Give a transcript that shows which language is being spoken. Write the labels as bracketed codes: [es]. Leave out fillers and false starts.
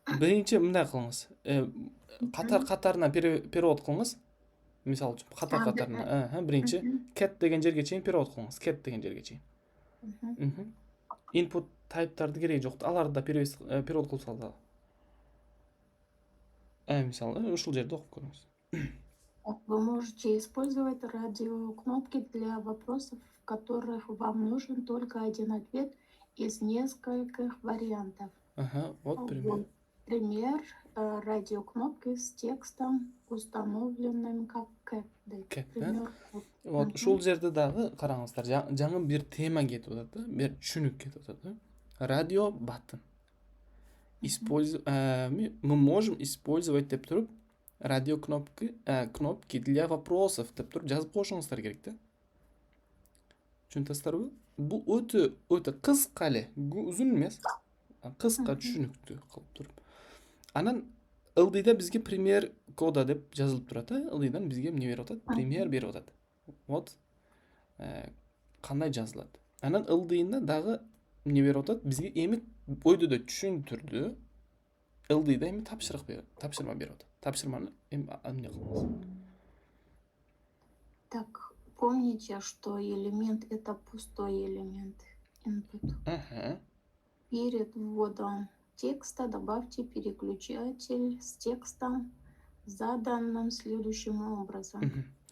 [ky] Биринчи мындай кылыңыз. Катар-катарына перевод кылыңыз. Мисалы үчүн катар-катарына. Биринчи cat деген жерге чейин перевод кылыңыз. Cat деген жерге чейин. Input type'тарды кереги жок. Аларды да перевод кылып салды. Мисалы ушул жерде окуп көрүңүз. [ru] Вы можете использовать радиокнопки для вопросов, в которых вам нужен только один ответ из нескольких вариантов. Вот пример. Пример радиокнопки с текстом, установленным как cat. Пример. [ky] Вот ушул жерде дагы караңыздар, жаңы бир тема кетип атат да, бир түшүнүк кетип атат да. Радио баттон. [ru] Мы можем использовать [ky] деп туруп [ru] радиокнопки для вопросов [ky] деп туруп жазып коюшуңуздар керек да. Түшүнөсүздарбы? Бул өтө кыска эле, узун эмес. Кыска түшүнүктүү кылып туруп. Анан ылдыйда бизге пример кода деп жазылып турат, ылдыйдан бизге эмне берип атат? Пример берип атат. Вот кандай жазылат. Анан ылдыйында дагы эмне берип атат? Бизге эми ойдодо түшүндүрдү. Ылдыйда эми тапшырма берип атат. Тапшырманы эми эмне кылабыз? [ru] Так, помните, что элемент это пустой элемент input. Перед вводом текста добавьте переключатель с текстом, заданным следующим образом.